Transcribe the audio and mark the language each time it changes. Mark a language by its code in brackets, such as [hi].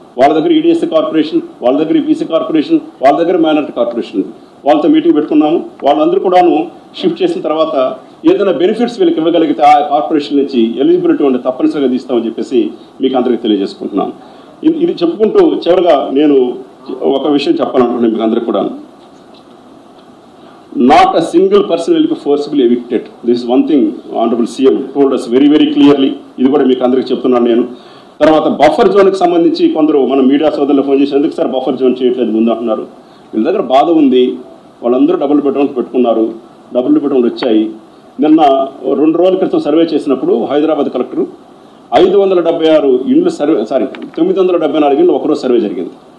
[te] వాళ్ళ దగ్గర EDSC corporation, వాళ్ళ దగ్గర బీసీ కార్పొరేషన్, వాళ్ళ దగ్గర మైనారిటీ కార్పొరేషన్, వాళ్ళతో మీటింగ్ పెట్టుకున్నాము. వాళ్ళందరూ కూడాను షిఫ్ట్ చేసిన తర్వాత ఏదైనా బెనిఫిట్స్ వీళ్ళకి ఇవ్వగలిగితే ఆ కార్పొరేషన్ నుంచి ఎలిజిబిలిటీ ఉంటే తప్పనిసరిగా తీస్తామని చెప్పేసి మీకు అందరికీ తెలియజేసుకుంటున్నాను. ఇది చెప్పుకుంటూ చివరిగా నేను ఒక విషయం చెప్పాలనుకుంటున్నాను మీకు అందరికీ కూడా. [en] Not a single person will be forcibly evicted. This is one thing Honorable CM told us very, very clearly. [te] ఇది కూడా మీకు అందరికీ చెప్తున్నాను నేను. తర్వాత బఫర్ జోన్కి సంబంధించి కొందరు మన మీడియా సోదరులు ఫోన్ చేసి ఎందుకు సార్ బఫర్ జోన్ చేయట్లేదు ముందు అంటున్నారు. వీళ్ళ దగ్గర బాధ ఉంది, వాళ్ళందరూ డబుల్ బెడ్రూమ్స్ పెట్టుకున్నారు, డబుల్ బెడ్రూమ్లు వచ్చాయి. నిన్న 2 రోజుల క్రితం సర్వే చేసినప్పుడు హైదరాబాద్ కలెక్టర్ 576 ఇండ్లు సర్వే 974 ఇండ్లు ఒకరోజు సర్వే జరిగింది.